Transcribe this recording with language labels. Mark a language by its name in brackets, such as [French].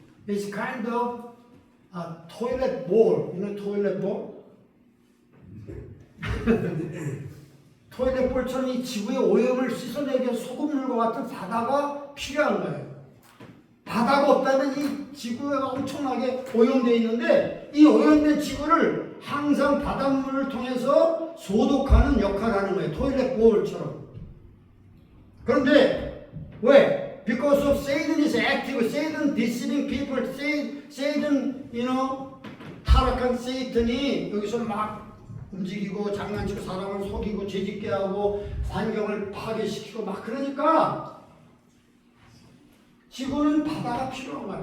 [English] It's kind of a toilet bowl. You know toilet bowl? [Korean] 토일렛 볼처럼 이 지구의 오염을 씻어내기 위한 소금물과 같은 바다가 필요한 거예요. 바다가 없다면 이 지구가 엄청나게 오염되어 있는데 이 오염된 지구를 항상 바닷물을 통해서 소독하는 역할을 하는 거예요. 토일렛 볼처럼. 그런데 왜? [English] Because of Satan is active. Satan deceiving people. [Korean] Satan, 타락한 세이탄이 여기서 막 움직이고 장난치고 사람을 속이고 죄짓게 하고 환경을 파괴시키고 막 그러니까 지구는 바다가 필요한 거야.